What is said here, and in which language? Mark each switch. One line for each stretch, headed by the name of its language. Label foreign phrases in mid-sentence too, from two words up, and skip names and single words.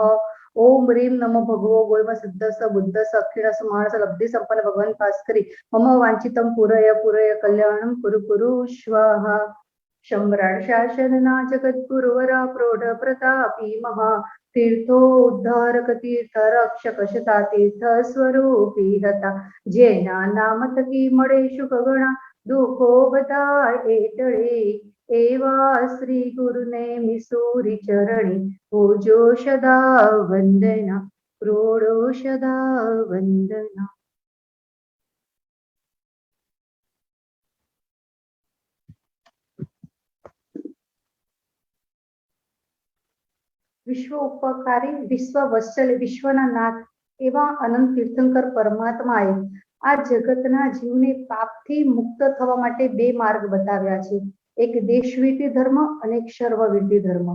Sanskrit: ओम ह्रीं नमो भगवो गोयम सिद्धस बुद्धस अक्षिणस मानस लब्धि संपन्न भगवान भास्करी मम वांछितं पुरय पुरय कल्याणं कुरु कुरु स्वाहा।
Gujarati: સમ્રાટ શાસનના જગદ્ગુરુવરા પ્રૌઢ પ્રતાપી મહા તીર્થોદ્ધારક તીર્થ રક્ષક શતા તીર્થ સ્વરૂપી હતા જેના નામ થકી મળે સુખ ગણા દુખો બધા એટળે એવા શ્રી ગુરુને મિસુરી ચરણી પૂજો સદા વંદના પ્રોડો સદા વંદના। વિશ્વ ઉપકારી વિશ્વ વત્સલ વિશ્વના નાથ એવા અનંત તીર્થંકર પરમાત્માએ આ જગતના જીવને પાપથી મુક્ત થવા માટે બે માર્ગ બતાવ્યા છે, એક દેશવિધિ ધર્મ અને એક સર્વવિધિ ધર્મ।